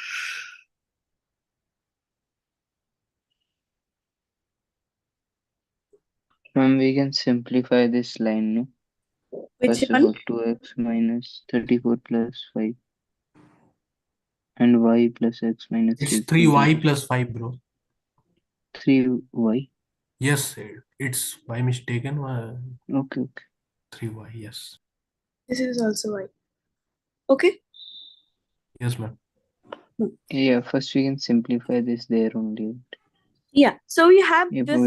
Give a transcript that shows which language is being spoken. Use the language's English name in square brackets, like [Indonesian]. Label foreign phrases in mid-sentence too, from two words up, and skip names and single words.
[English] Ma'am, we can simplify this line, no? Which First of one? all, 2x minus 34 plus 5 and y plus x minus It's 3 equal to 3y 0. plus 5, bro. 3y. Yes, it's by mistaken. Okay. 3y, yes. This is also y. Okay. Yes, ma'am. Yeah, first we can simplify this there only. Yeah. So we have Yep, these